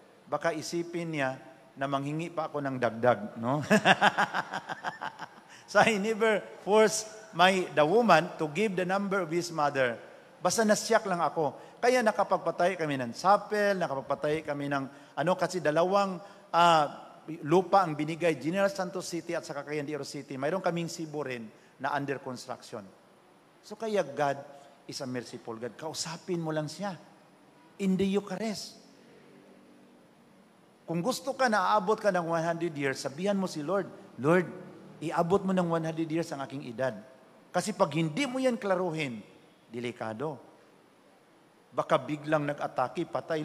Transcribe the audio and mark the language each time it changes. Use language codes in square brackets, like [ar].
[tl] Baka isipin niya na manghingi pa ako ng dagdag, no? [en] So I never force the woman to give the number of his mother. [tl] Basta nasyak lang ako. Kaya nakapagpatay kami ng chapel, nakapagpatay kami ng kasi dalawang lupa ang binigay, General Santos City at saka Cayandero City. Mayroon kaming Cebu rin na under construction. So kaya [en] God is a merciful God. [tl] Kausapin mo lang siya. [en] In the Eucharist. [tl] Kung gusto ka na aabot ka ng 100 years, sabihan mo si Lord, Lord, iabot mo ng 100 years ang aking edad. Kasi pag hindi mo yan klaruhin, delikado. Baka biglang nag-atake, patay.